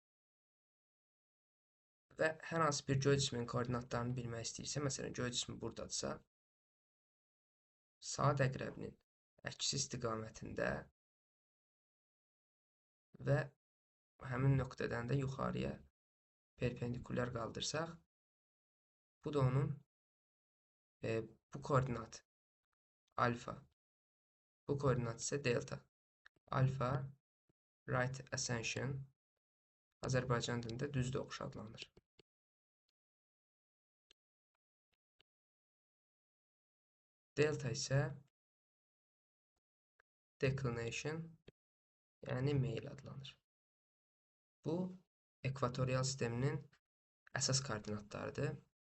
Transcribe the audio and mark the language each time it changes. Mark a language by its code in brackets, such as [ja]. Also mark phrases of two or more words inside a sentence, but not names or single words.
[az] Və hər hansı bir göy cisminin koordinatlarını bilmək istəyirsə, məsələn, göy cismi buradadırsa, saat əqrəbinin əksi istiqamətində və həmin nöqtədən də yuxarıya perpendikulyar qaldırsaq, bu da onun bu koordinat alfa, bu koordinat isə delta. Alfa [en] right ascension [az] Azərbaycan dilində düz doğuş adlanır. Delta isə declination, yəni meyl adlanır. Bu, ekvatorial sisteminin əsas koordinatlarıdır.